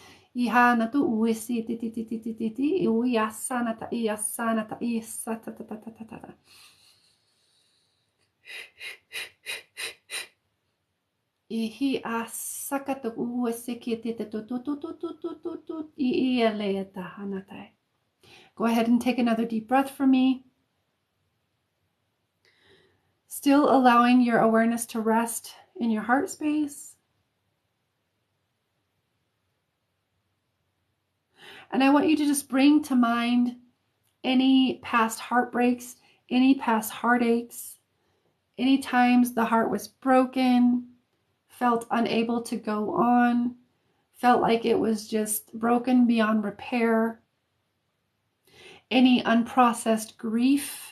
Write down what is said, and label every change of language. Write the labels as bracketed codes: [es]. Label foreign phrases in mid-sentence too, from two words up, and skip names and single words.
[en] Ihana tu uisi ti ti ti ti ti ti ti iasana ta iasana ta isa ta ta ta ta ta ta. Ihi asaka tu uisi ki ti ti tu tu tu tu tu tu tu tu iele ta hanatai. Go ahead and take another deep breath for me. Still allowing your awareness to rest in your heart space. And I want you to just bring to mind any past heartbreaks, any past heartaches, any times the heart was broken, felt unable to go on, felt like it was just broken beyond repair, any unprocessed grief.